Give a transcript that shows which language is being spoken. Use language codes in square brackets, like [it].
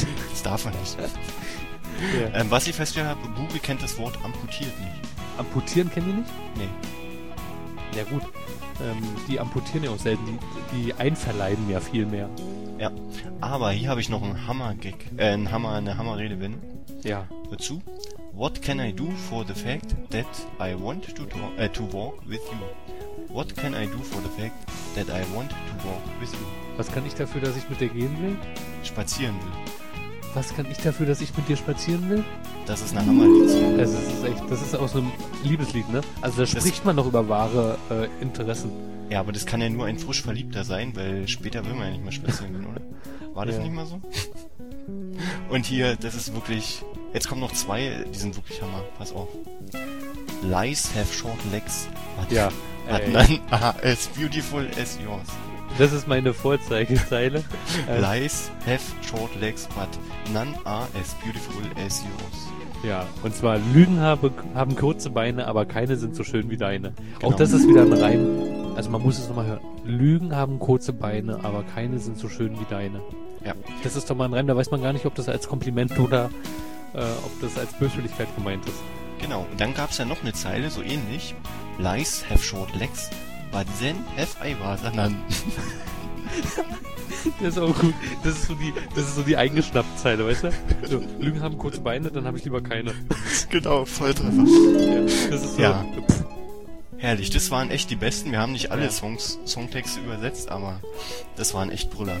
[de] Das darf er nicht. Ja. Was ich festgestellt habe, Google kennt das Wort amputiert nicht. Amputieren kennen die nicht? Nee. Ja gut. Die amputieren ja auch selten. Die einverleiben ja viel mehr. Ja. Aber hier habe ich noch eine Hammerredewende. Ja. Hör zu. [en] What can I do for the fact that I want to walk with you? What can I do for the fact that I want to walk with you? [de] Was kann ich dafür, dass ich mit dir gehen will? Spazieren will. Was kann ich dafür, dass ich mit dir spazieren will? Das ist eine Hammerlied. Also das ist aus einem Liebeslied, ne? Also da spricht man noch über wahre Interessen. Ja, aber das kann ja nur ein frisch Verliebter sein, weil später will man ja nicht mehr spazieren gehen, oder? War das nicht mal so? Und hier, das ist wirklich... Jetzt kommen noch zwei, die sind wirklich Hammer. Pass auf. [en] Lies have short legs. But, ja. But none are as beautiful as yours. [de] Das ist meine Vorzeigezeile. [en] Lies have short legs, but none are as beautiful as yours. [de] Ja, und zwar Lügen haben kurze Beine, aber keine sind so schön wie deine. Genau. Auch das ist wieder ein Reim. Also man muss es nochmal hören. Lügen haben kurze Beine, aber keine sind so schön wie deine. Ja. Das ist doch mal ein Reim, da weiß man gar nicht, ob das als Kompliment oder ob das als Böswilligkeit gemeint ist. Genau, und dann gab es ja noch eine Zeile, so ähnlich. [en] Lies have short legs, but then have I rather none. [de] Das ist auch gut. Das ist so die eingeschnappte Zeile, weißt du? So, Lügen haben kurze Beine, dann habe ich lieber keine. Genau, Volltreffer. Ja, das ist so. Ja. Herrlich, das waren echt die besten. Wir haben nicht alle Songtexte übersetzt, aber das waren echt Brüller.